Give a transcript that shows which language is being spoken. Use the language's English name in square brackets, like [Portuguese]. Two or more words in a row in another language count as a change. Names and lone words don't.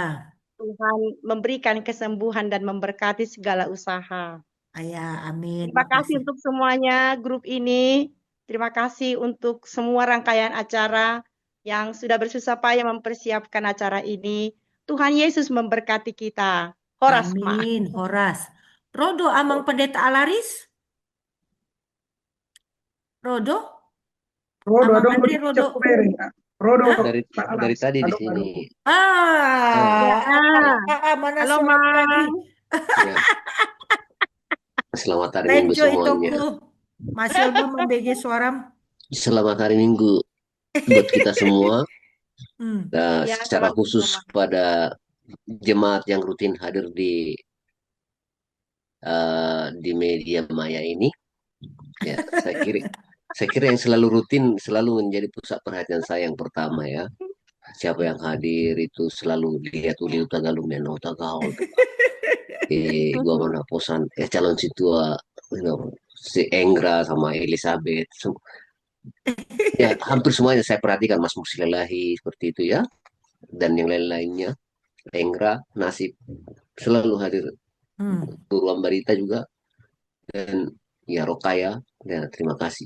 [Indonesian] Tuhan memberikan kesembuhan dan memberkati segala usaha. Ya, amin. Terima kasih untuk semuanya grup ini. Terima kasih untuk semua rangkaian acara yang sudah bersusah payah mempersiapkan acara ini. Tuhan Yesus memberkati kita. Horas, amin. Horas. Rodo Amang Pendeta Alaris? Rodo? Rodo, Amang Andre Rodo. Rodo. Dari tadi di sini. Mana halo, suara lagi? Ya. Selamat hari Minggu semuanya. Masih belum membagi suara. Selamat hari Minggu buat kita semua. Nah, secara khusus pada jemaat yang rutin hadir di media maya ini, ya saya kira yang selalu rutin selalu menjadi pusat perhatian saya yang pertama ya. Siapa yang hadir itu selalu lihat uli Tagalog dan Tagaol. Gua mana posan calon situa si Enggra sama Elizabeth. Ya hampir semuanya saya perhatikan, Mas Musilalahi seperti itu ya, dan yang lain-lainnya. Enggra, Nasib selalu hadir. Ruang Barita juga, dan ya Rokaya, ya terima kasih.